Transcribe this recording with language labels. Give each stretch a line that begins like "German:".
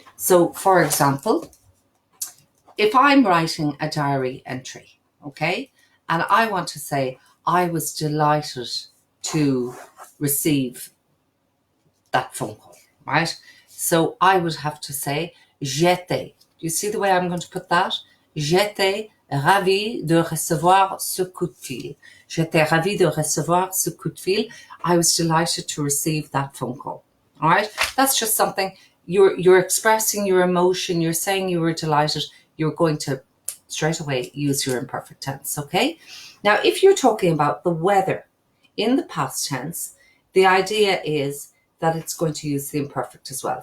English: So, for example, if I'm writing a diary entry, okay, and I want to say, I was delighted to receive that phone call, right? So I would have to say, j'étais. Do you see the way I'm going to put that?
French: J'étais ravi de recevoir ce coup de fil. J'étais ravi de recevoir ce coup de fil.
English: I was delighted to receive that phone call. All right? That's just something you're expressing your emotion. You're saying you were delighted. You're going to straight away use your imperfect tense, okay? Now, if you're talking about the weather in the past tense, the idea is that it's going to use the imperfect as well.